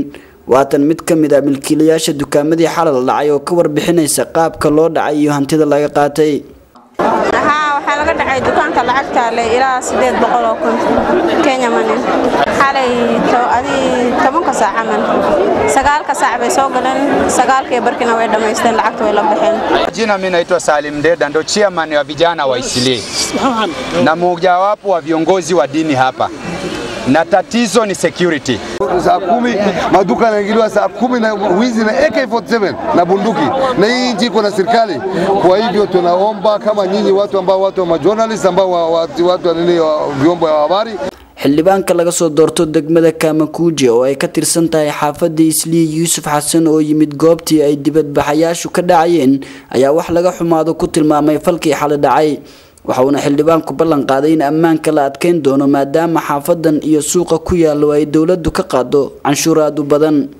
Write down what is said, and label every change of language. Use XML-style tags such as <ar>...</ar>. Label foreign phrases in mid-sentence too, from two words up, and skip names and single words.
<so>waatan mid ka mid ah milkiilayaasha dukaamadii xalay la dhacay oo ka warbixinaysa qaabka loo dhacay iyo hantida laga qaatay. waxaa laga dhacay dukaanka lacagta le ilaa 800 oo kun Kenya money xalay tobanka saac camal 9 saac bay soo galeen 9 barkina way dhameysteen lacagta way la baxeen.</so> <sw>Jina mimi naitwa Salim Deda ndo chairman wa vijana wa Islii na mmojawapo wa viongozi wa dini hapa. Na tatizo ni security. Saa 10 maduka yanaingiliwa saa 10 na wizi na AK47 na bunduki. Na hii nchi iko na serikali. Kwa hivyo tunaomba kama nyinyi watu wa journalists ambao watu wa vyombo vya habari</sw> <so>xildhibaanka laga soo doorto degmada Kamakuuji oo ay ka tirsan tahay xaafadda Islii Yuusuf Xasan oo yimid goobtii ay dibadbaxayaashu ka dhacayeen ayaa wax laga xumaado ku tilmaamay falkii xalay dhacay. waxauna xildhibaanku ballan qaaday in ammaanka la adkeyn doono maadaama xaafadan iyo suuqa ku yaalo ay dawladdu ka qaado canshuuraad badan.</so>